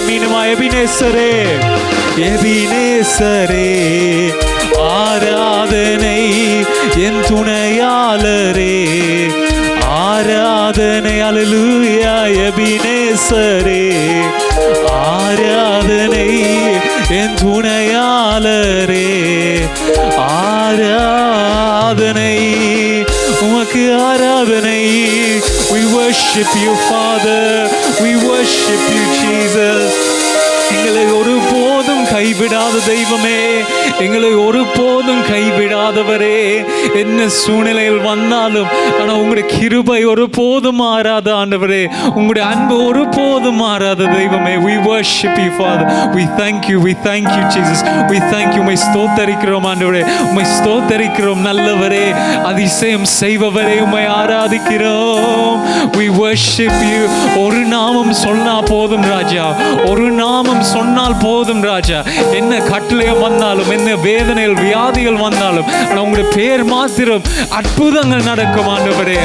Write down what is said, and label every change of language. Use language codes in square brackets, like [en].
[ta] மீனுமா எபினேசரே எபினேசரே ஆராதனை என் துணையாளரே, ஆராதனை. அல்லேலூயா எபினேசரே ஆராதனை என் துணையாளரே, ஆராதனை உமக்கு ஆராதனை. [en] We worship you Father, we worship you Jesus. [ta] எங்களை ஒருபோதும் கைவிடாத தெய்வமே, எங்களை ஒருபோதும் கைவிடாதவரே. என்ன சூழ்நிலையில் வந்தாலும் ஆனால் உங்களுடைய கிருபை ஒருபோதும் மாறாத ஆண்டவரே, உங்களுடைய அன்பு ஒருபோதும் மாறாத தெய்வமே. [en] We worship you Father, we thank you, we thank you Jesus, we thank you. [ta] உம்மை ஸ்தோத்தரிக்கிறோம் ஆண்டவரே, உம்மை ஸ்தோத்தரிக்கிறோம் நல்லவரே, அதிசயம் செய்பவரே, உம்மை ஆராதிக்கிறோம். [en] We worship you. [ta] ஒரு நாமம் சொன்னா போதும் ராஜா, ஒரு நாமம் சொன்னால் போதும் ராஜா. என்ன கட்டளையம் வந்தாலும், என்ன வேதனைகள் வியாதிகள் வந்தாலும், ஆனால் உங்களுடைய பேர் மாத்திரம் அற்புதங்கள் நடக்கும் ஆண்டவரே.